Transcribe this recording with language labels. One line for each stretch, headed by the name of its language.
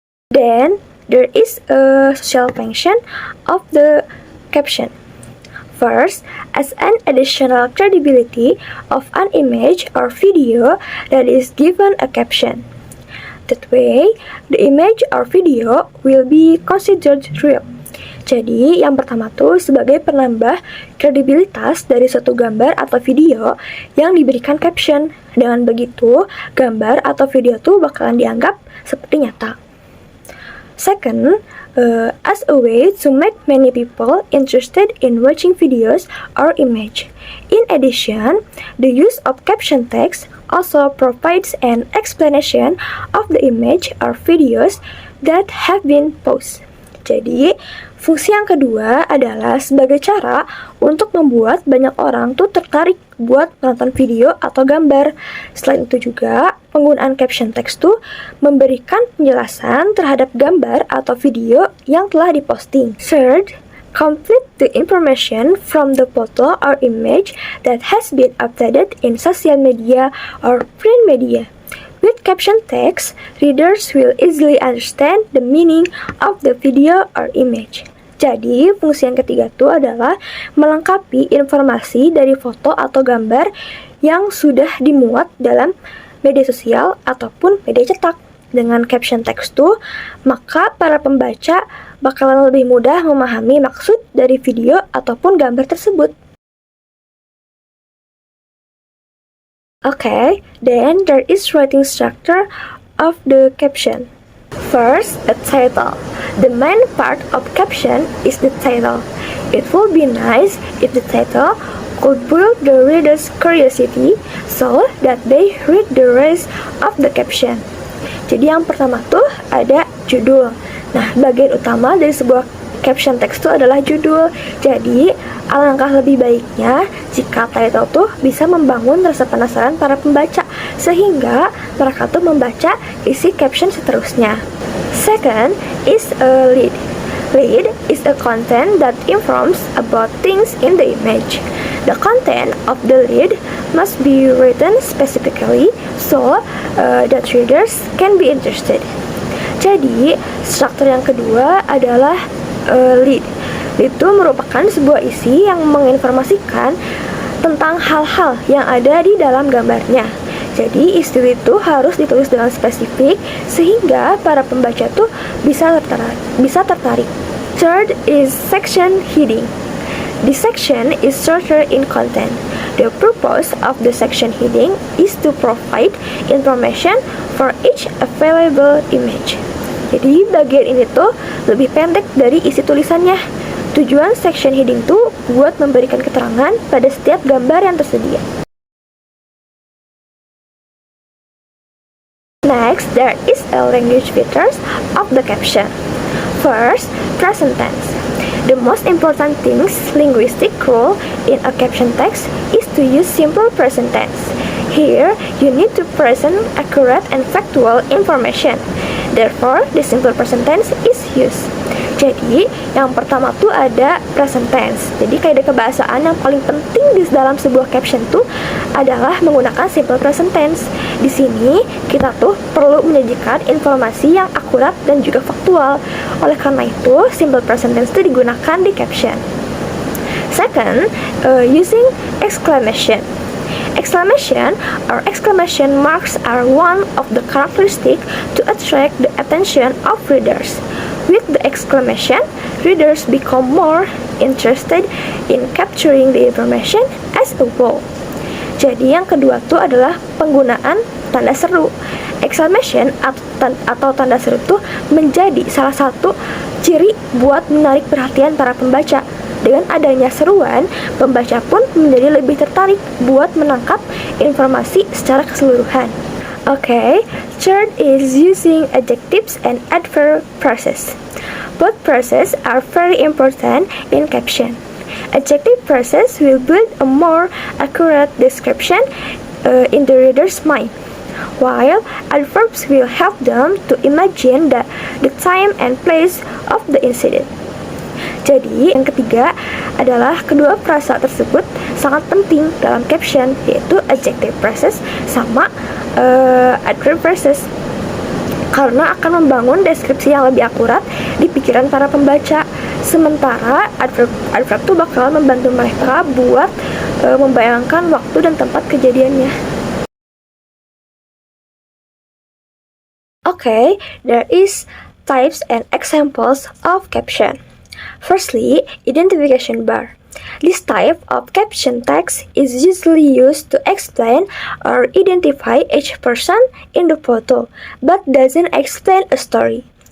English: Then, there is a social function of the caption. First, as an additional credibility of an image or video that is given a caption. That way, the image or video will be considered real.
Indonesian: Jadi, yang pertama tuh sebagai penambah kredibilitas dari suatu gambar atau video yang diberikan caption. Dengan begitu, gambar atau video tuh bakalan dianggap seperti nyata.
English: Second, as a way to make many people interested in watching videos or image. In addition, the use of caption text also provides an explanation of the image or videos that have been posted.
Indonesian: Jadi, fungsi yang kedua adalah sebagai cara untuk membuat banyak orang tuh tertarik buat menonton video atau gambar. Selain itu juga, penggunaan caption text tuh memberikan penjelasan terhadap gambar atau video yang telah diposting.
English: Third, complete the information from the photo or image that has been uploaded in social media or print media. With caption text, readers will easily understand the meaning of the video or image.
Indonesian: Jadi, fungsi yang ketiga itu adalah melengkapi informasi dari foto atau gambar yang sudah dimuat dalam media sosial ataupun media cetak. Dengan caption text itu, maka para pembaca bakalan lebih mudah memahami maksud dari video ataupun gambar tersebut.
English: Okay, then there is writing structure of the caption. First, a title. The main part of caption is the title. It would be nice if the title could build the reader's curiosity so that they read the rest of the caption.
Indonesian: Jadi yang pertama tuh ada judul. Nah, bagian utama dari sebuah caption text itu adalah judul. Jadi, alangkah lebih baiknya jika title tuh bisa membangun rasa penasaran para pembaca sehingga mereka tuh membaca isi caption seterusnya.
English: Second is a lead. Lead is a content that informs about things in the image. The content of the lead must be written specifically so that readers can be interested.
Indonesian: Jadi, struktur yang kedua adalah lead. Itu merupakan sebuah isi yang menginformasikan tentang hal-hal yang ada di dalam gambarnya. Jadi isi itu harus ditulis dengan spesifik sehingga para pembaca tuh bisa tertarik.
English: Third is section heading. This section is shorter in content. The purpose of the section heading is to provide information for each available image.
Indonesian: Jadi bagian ini tuh lebih pendek dari isi tulisannya. Tujuan section heading tuh buat memberikan keterangan pada setiap gambar yang tersedia.
English: Next, there is a language features of the caption. First, present tense. The most important things linguistic rule in a caption text is to use simple present tense. Here, you need to present accurate and factual information. Therefore, the simple present tense is used.
Indonesian: Jadi, yang pertama tuh ada present tense. Jadi, kaidah kebahasaan yang paling penting di dalam sebuah caption tuh adalah menggunakan simple present tense. Di sini, kita tuh perlu menyajikan informasi yang akurat dan juga faktual. Oleh karena itu, simple present tense itu digunakan di caption.
English: Second, using exclamation. Exclamation or exclamation marks are one of the characteristics to attract the attention of readers. With the exclamation, readers become more interested in capturing the information as a whole.
Indonesian: Jadi yang kedua tuh adalah penggunaan tanda seru. Exclamation atau tanda seru tuh menjadi salah satu ciri buat menarik perhatian para pembaca. Dengan adanya seruan, pembaca pun menjadi lebih tertarik buat menangkap informasi secara keseluruhan.
English: Okay, third is using adjectives and adverb phrases. Both phrases are very important in caption. Adjective phrases will build a more accurate description in the reader's mind, while adverbs will help them to imagine the time and place of the incident.
Indonesian: Jadi, yang ketiga adalah kedua frasa tersebut sangat penting dalam caption, yaitu adjective phrases sama adverb phrases, karena akan membangun deskripsi yang lebih akurat di pikiran para pembaca. Sementara adverb tuh bakal membantu mereka buat membayangkan waktu dan tempat kejadiannya.
English: Okay, there is types and examples of caption. Firstly, identification bar. This type of caption text is usually used to explain or identify each person in the photo, but doesn't explain a story.